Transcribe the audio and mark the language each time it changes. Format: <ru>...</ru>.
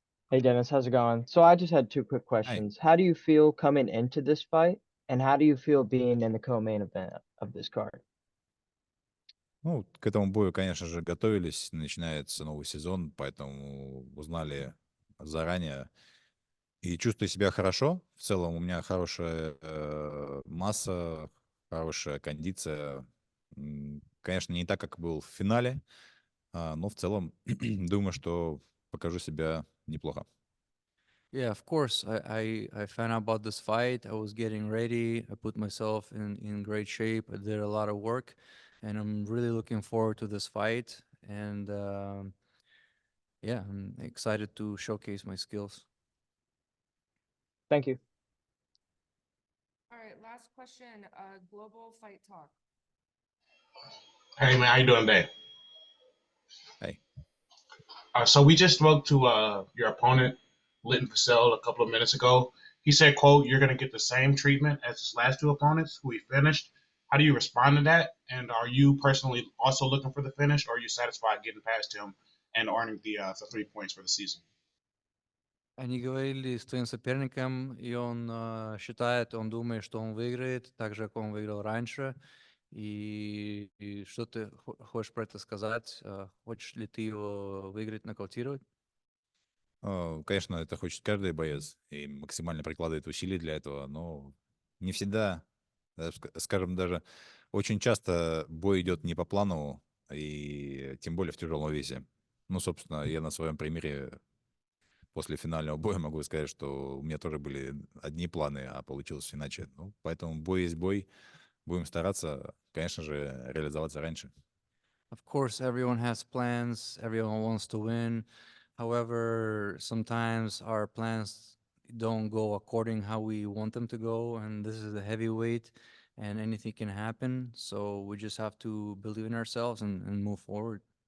<en>Hey Dennis, how's it going? So I just had two quick Hi. questions. How do you feel coming into this fight, and how do you feel being in the co-main event of this card?</en> <ru>Ну, к этому бою, конечно же, готовились. Начинается новый сезон, поэтому узнали заранее. И чувствую себя хорошо. В целом у меня хорошая масса, хорошая кондиция. Конечно, не так, как был в финале, но в целом думаю, что покажу себя неплохо.</ru> <en>Yeah, of course. I found out about this fight. I was getting ready. I put myself in great shape. I did a lot of work, and I'm really looking forward to this fight. And yeah, I'm excited to showcase my skills. Thank you. All right, last question. Global Fight Talk. Hey man, how you doing today? Hey. So we just spoke to your opponent, Linton Vassell, a couple of minutes ago. He said, "quote You're going to get the same treatment as his last two opponents who he finished." How do you respond to that? And are you personally also looking for the finish, or are you satisfied getting past him and earning the 3 points for the season?</en> <ru>Они говорили с твоим соперником, и он он думает, что он выиграет, так же, как он выиграл раньше. И что ты хочешь про это сказать? Хочешь ли ты его выиграть, нокаутировать? Конечно, это хочет каждый боец и максимально прикладывает усилий для этого, но не всегда, скажем, даже очень часто бой идет не по плану, и тем более в тяжелом весе. Ну, собственно, я на своем примере после финального боя могу сказать, что у меня тоже были одни планы, а получилось иначе. Ну, поэтому бой есть бой. Будем стараться, конечно же, реализоваться раньше.</ru> <en>Of course, everyone has plans. Everyone wants to win. However, sometimes our plans don't go according how we want them to go, and this is a heavyweight, and anything can happen. So we just have to believe in ourselves and move forward.</en>